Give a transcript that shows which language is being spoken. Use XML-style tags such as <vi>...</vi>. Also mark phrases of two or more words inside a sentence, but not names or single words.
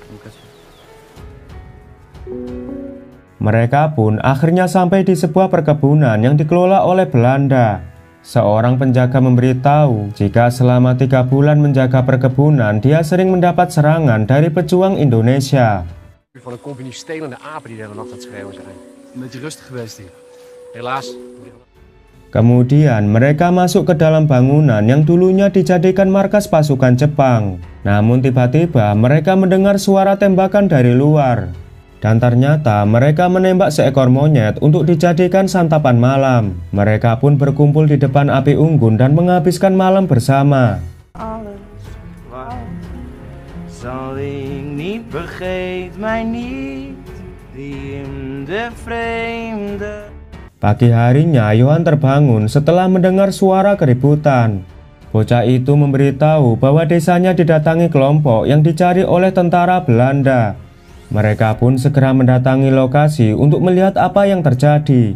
<id>Mereka pun akhirnya sampai di sebuah perkebunan yang dikelola oleh Belanda. Seorang penjaga memberitahu jika selama 3 bulan menjaga perkebunan, dia sering mendapat serangan dari pejuang Indonesia.</id> <nl>Van een compagnie stelende apen die de hele nacht aan het schreeuwen zijn. Een beetje rustig geweest hier. Helaas.</nl> <id>Kemudian mereka masuk ke dalam bangunan yang dulunya dijadikan markas pasukan Jepang. Namun tiba-tiba mereka mendengar suara tembakan dari luar. Dan ternyata mereka menembak seekor monyet untuk dijadikan santapan malam. Mereka pun berkumpul di depan api unggun dan menghabiskan malam bersama.</id> <nl>Zal ik niet, vergeet mij niet, die in de vreemde.</nl> <id>Pagi harinya Johan terbangun setelah mendengar suara keributan. Bocah itu memberitahu bahwa desanya didatangi kelompok yang dicari oleh tentara Belanda. Mereka pun segera mendatangi lokasi untuk melihat apa yang terjadi.</id>